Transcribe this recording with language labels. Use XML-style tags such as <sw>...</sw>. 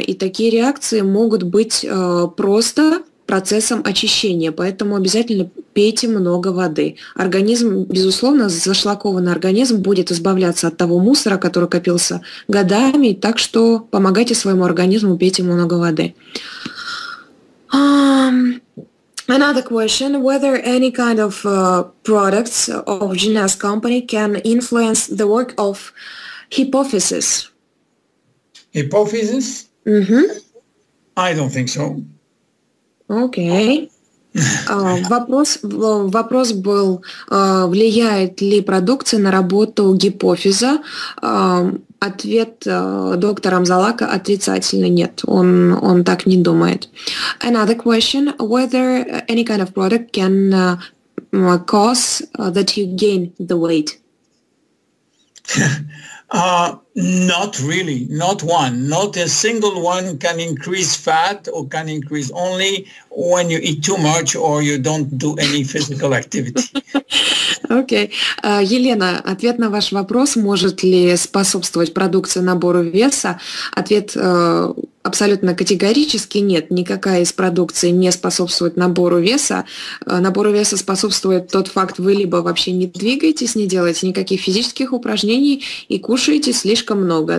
<ru>И такие реакции могут быть просто процессом очищения, поэтому обязательно пейте много воды. Организм, безусловно, зашлакованный организм будет избавляться от того мусора, который копился годами, так что помогайте своему организму, пейте много воды.</ru> <en>Another question, whether any kind of products of Luminesse company can influence the work of hypophysis? Hypophysis? Mm-hmm. I don't think so.</en> <ru>Окей. Вопрос был, влияет ли продукция на работу гипофиза. Ответ доктора Амзаллага отрицательный, нет, он так не думает.</ru> <en>Another question, whether any kind of product can cause that you gain the weight. Not really, not one. Not a single one can increase fat or can increase only when you eat too much or you don't do any physical activity.</en> <ru>Окей. Елена, ответ на ваш вопрос, может ли способствовать продукция набору веса? Ответ абсолютно категорически нет. Никакая из продукций не способствует набору веса. Набору веса способствует тот факт, вы либо вообще не двигаетесь, не делаете никаких физических упражнений и кушаете слишком много.</ru>